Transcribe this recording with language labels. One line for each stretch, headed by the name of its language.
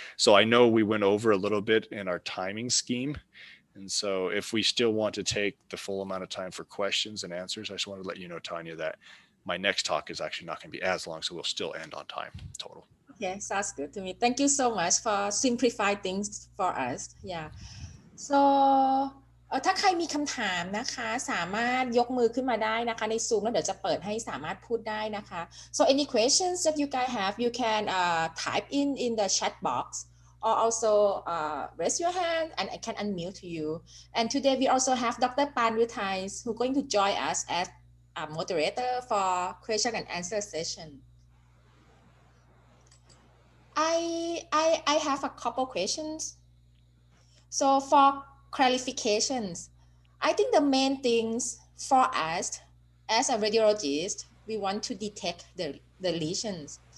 English: So I know we went over a little bit in our timing scheme. And so if we still want to take the full amount of time for questions and answers, I just wanted to let you know, Tanya, that my next talk is actually not going to be as long, so we'll still end on time total. Okay, sounds good to me. Thank you so much for simplifying things for us. Yeah. So
Thai: ถ้าใครมีคำถามนะคะสามารถยกมือขึ้นมาได้นะคะใน Zoom แล้วเดี๋ยวจะเปิดให้สามารถพูดได้นะคะ
English: So any questions that you guys have, you can type in the chat box or also raise your hand and I can unmute you. And today we also have Dr. Panrutai who's going to join us as a moderator for question and answer session. I have a couple questions. So for clarifications, I think the main things for us as a radiologist, we want to detect the lesions.